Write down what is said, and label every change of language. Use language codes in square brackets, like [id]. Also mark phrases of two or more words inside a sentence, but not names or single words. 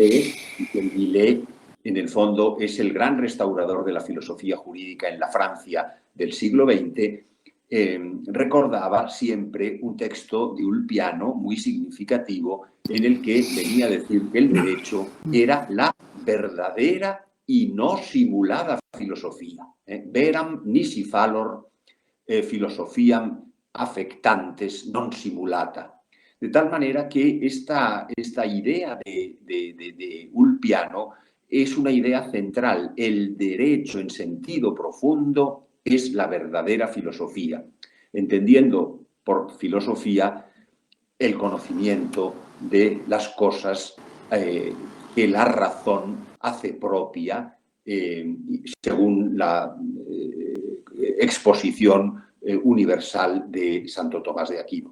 [es] Villers, en el fondo es el gran restaurador de la filosofía jurídica en la Francia del siglo XX, recordaba siempre un texto de Ulpiano muy significativo en el que venía a decir que el derecho era la verdadera y no simulada filosofía. [la] Veram nisi fallor filosofiam affectantes non simulata. [es] De tal manera que esta idea de Ulpiano es una idea central. El derecho en sentido profundo es la verdadera filosofía, entendiendo por filosofía el conocimiento de las cosas que la razón hace propia según la exposición universal de Santo Tomás de Aquino.